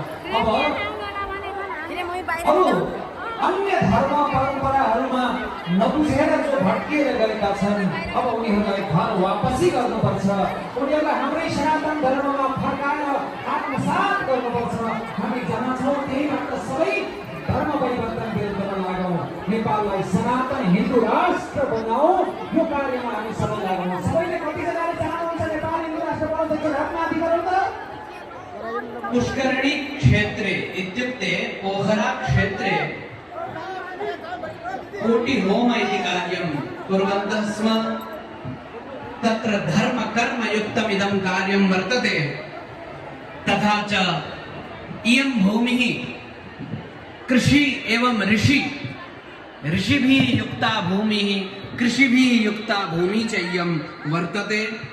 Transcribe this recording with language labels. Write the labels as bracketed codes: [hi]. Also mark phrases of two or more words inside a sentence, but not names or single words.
[ne] अब अन्य धर्म परम्पराहरूमा नबुझेर जो भट्किएर गएका छन्, अब उनीहरूलाई घर वापसी गर्नुपर्छ, उनीहरूलाई हाम्रै सनातन धर्ममा फर्काएर आत्मसात गर्नुपर्छ। हामी जहाँ छौँ त्यहीबाट सबै धर्म परिवर्तन गर्न लागौँ, नेपाललाई सनातन हिन्दू राष्ट्र बनाऊ। यो कार्यमा हामी सबै लागौँ। सबैले कतिजनाले चाहनुहुन्छ नेपाल हिन्दू राष्ट्र बनाउँछ रत्नाधिकरण त [sa] पुष्करणी क्षेत्रे इत्युक्ते पोखरा क्षेत्रे कोटि होम इति कार्यं कुर्वन्तः स्म। तत्र धर्म कर्म युक्तम् इदं कार्यं वर्तते। तथा च इयं भूमिः कृषि एवं ऋषिभिः युक्ता भूमिः, कृषिभिः युक्ता भूमिः च इयं वर्तते।